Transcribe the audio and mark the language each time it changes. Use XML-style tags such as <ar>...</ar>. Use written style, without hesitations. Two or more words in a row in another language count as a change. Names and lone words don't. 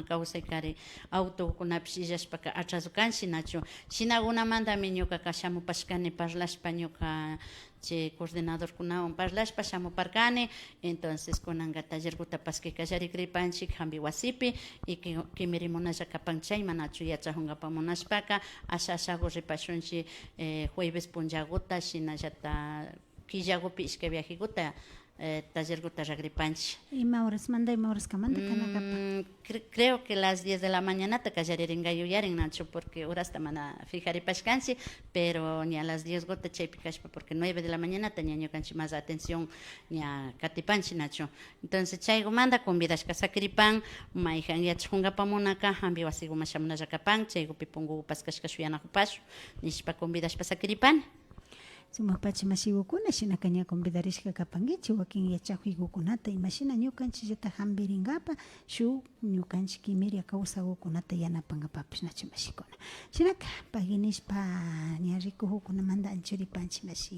<qu>kawsaykari autokunapish illashpaka atraso kanchik nachu shinakunamantami ñukaka shamupashkani parlashpa ñuka che coordinador kunawan parlashpa shamuparkani entonces kunanka tallerkuta paskay kallarikripanchik hambi wasipi y kimirimunalla kapan chayman nachu yachaqunqapa munashpaka ashaku ripashunchik jueves punllakuta shinallata killakupi ishkay viajekuta tallerkuta ragripanchik. Ima horas kamanta kanakapa?</qu> <es>Creo que las 10 de la mañana</es> <qu>ta kallaririnka yuyarin nachu porque horasta mana fijaripashkanchik pero</qu> <es>ni a las 10</es> <qu>gota chaypi kashpa porque</qu> <es>9 de la mañana</es> <qu>ta ña ñukanchik</qu> <es>más atención</es> <qu>ña katipanchik nachu. Entonces chaykumanta convidashka sakiripan mayjan yachaqunkapamunaka hambi wasikuma shamunalla kapan chaykupi punkupas kashka shuyanakupashun nishpa convidashpa sakiripan. Sumapacha mashiwakuna shinaka ña convidarishka kapankichik wakin yachaquykukunata imashina ñukanchikllata hambirinqapa shuk ñukanchik kimiria kawsakukunata yanapankapapish nachu mashikuna shinaka paginishpa ña rikukukunamanta anchuripanchik mashi</qu>